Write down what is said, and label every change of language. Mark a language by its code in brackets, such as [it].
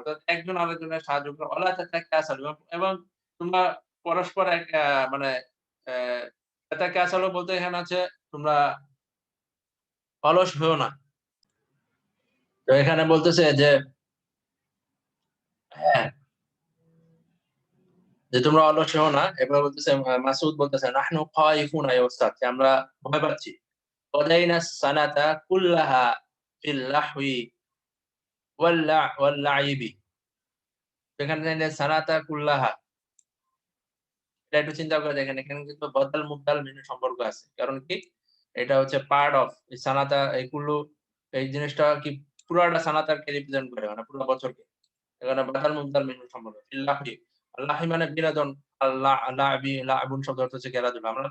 [bn] অর্থাৎ একজন আরেকজনের সাহায্য করে [ar] ওয়ালা তাতাকাসালু [bn] এবং তোমরা পরস্পর মানে অ্যা তাতাকাসালু বলতে এখানে আছে তোমরা অলস হইও না। তো এখানে বলতেছে যে হ্যাঁ, যে তোমরা অলস হইও না। এবার বলতেছে মাসউদ বলতেছে [ar] নাহনু খায়িফুনা ইয়া উস্তাদ [bn] যে আমরা ভয় পাচ্ছি। [ar] قضينا السنة كلها في اللهو واللعب। [bn] সেখানে সানাতা কুল্লাহা এটা একটু চিন্তা করে দেখেন এখানে কিন্তু বদল মুবদাল মিন সম্পর্ক আছে। কারণ কি? এটা হচ্ছে [en] part of [bn] এই সানাতা এই কুল্লু এই জিনিসটা কি পুরাটা সানাতাকে রিপ্রেজেন্ট করে মানে পুরো বছরকে। এখানে বদল মুবদাল মিন সম্পর্ক। ফিল্লাহি আল্লাহি মানে বিনোদন লাবি লাবুন শব্দ অর্থ হচ্ছে খেলাধুলা।